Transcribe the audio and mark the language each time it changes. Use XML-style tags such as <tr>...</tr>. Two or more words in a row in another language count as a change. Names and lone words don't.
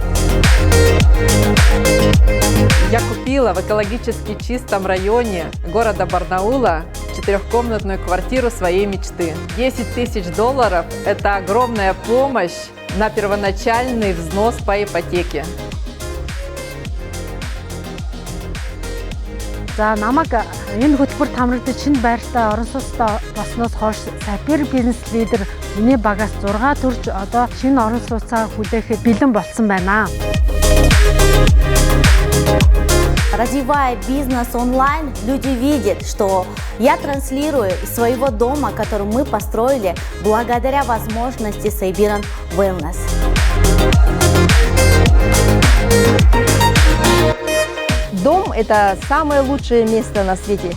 <ru>Я купила в экологически чистом районе города Барнаула 4-комнатную квартиру своей мечты. 10 тысяч долларов – это огромная помощь на первоначальный взнос по ипотеке.</ru> <mn>За намайг энэ хөтөлбөрт хамрагдаж шинэ байртай орон сууцтай болсноос хойш Siberian бизнес лидер миний багаас 6 төрж одоо шинэ орон сууцаа хүлээхэд бэлэн болсон байна.</mn> <ru>Развивая бизнес онлайн, люди видят, что я транслирую из своего дома, который мы построили благодаря возможности Siberian Wellness. Дом – это самое лучшее место на свете.</ru>